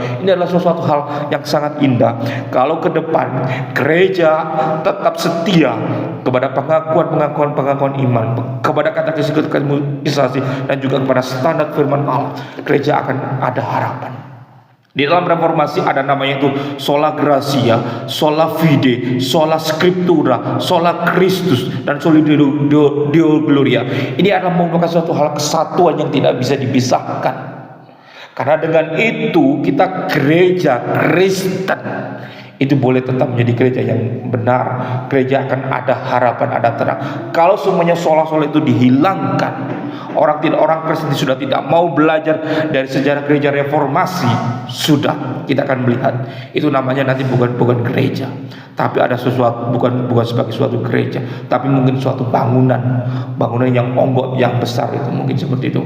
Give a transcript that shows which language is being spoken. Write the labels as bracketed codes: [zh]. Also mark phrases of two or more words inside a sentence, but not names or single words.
[id] Ini adalah sesuatu hal yang sangat indah. Kalau ke depan gereja tetap setia kepada pengakuan iman, kepada katekisasi dan juga kepada standar firman Allah, gereja akan ada harapan. Di dalam reformasi ada namanya itu [la] sola gratia, sola fide, sola scriptura, sola Christus, [id] dan [la] soli Deo gloria. [id] Ini adalah merupakan suatu hal kesatuan yang tidak bisa dipisahkan. Karena dengan itu kita gereja Kristen itu boleh tetap menjadi gereja yang benar. Gereja akan ada harapan, ada terang. Kalau semuanya sola-sola itu dihilangkan, orang Kristen sudah tidak mau belajar dari sejarah gereja reformasi, sudah kita akan melihat itu namanya nanti bukan gereja, tapi ada sesuatu bukan sebagai suatu gereja, tapi mungkin suatu bangunan yang onggok, yang besar itu mungkin seperti itu.